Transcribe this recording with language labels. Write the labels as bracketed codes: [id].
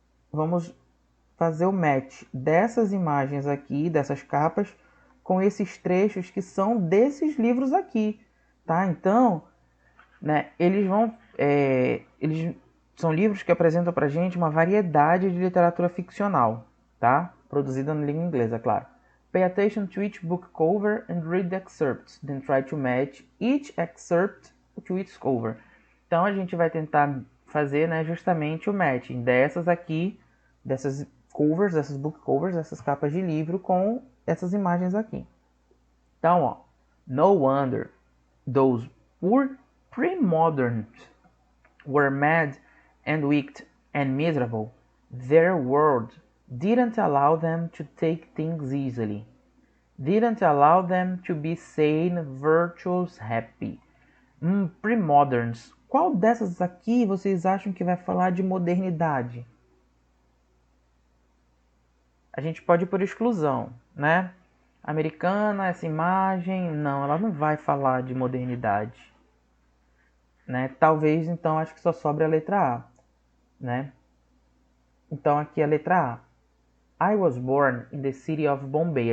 [pt] Vamos fazer o match dessas imagens aqui, dessas capas, com esses trechos que são desses livros aqui, tá? Então, né, eles são livros que apresentam pra gente uma variedade de literatura ficcional, tá? Produzida na língua inglesa, claro. [en] Pay attention to each book cover and read the excerpts, then try to match each excerpt to its cover. [pt] Então a gente vai tentar fazer, né, justamente o matching dessas aqui, dessas covers, dessas book covers, dessas capas de livro com essas imagens aqui. Então, ó, [en] no wonder those poor pre-moderns were mad and wicked and miserable. Their world didn't allow them to take things easily. Didn't allow them to be sane, virtuous, happy. Pre-moderns. [pt] Qual dessas aqui vocês acham que vai falar de modernidade? A gente pode ir por exclusão, né? Americana, essa imagem, não, ela não vai falar de modernidade, né? Talvez, então, acho que só sobra a letra A, né? Então, aqui a letra A. [en] I was born in the city of Bombay.